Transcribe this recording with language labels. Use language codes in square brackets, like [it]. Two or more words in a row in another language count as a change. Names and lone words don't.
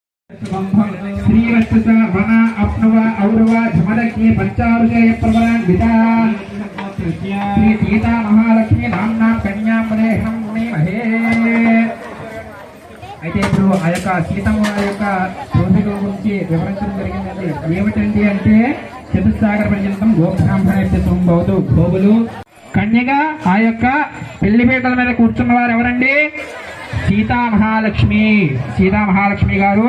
[sa] श्रीवत्स वन अप्नव औरव झमदग्नि पंचारुषय प्रवरान् विदा श्री सीता महालक्ष्मी नाम्ना कन्यां मनेहं मुनिमहे। [te] అయితే ఇప్పుడు ఆ యొక్క సీతమ్మ యొక్క పూర్వీకుల గురించి వివరించడం జరిగిందండి. ఏమిటండి అంటే [sa] చతుస్సాగర పర్యంతం గోబ్రాహ్మణేభ్య సంభవతు [te] గోవులు కన్యగా ఆ యొక్క పెళ్లిపీటల మీద కూర్చున్న వారు ఎవరండి? సీతా మహాలక్ష్మి గారు.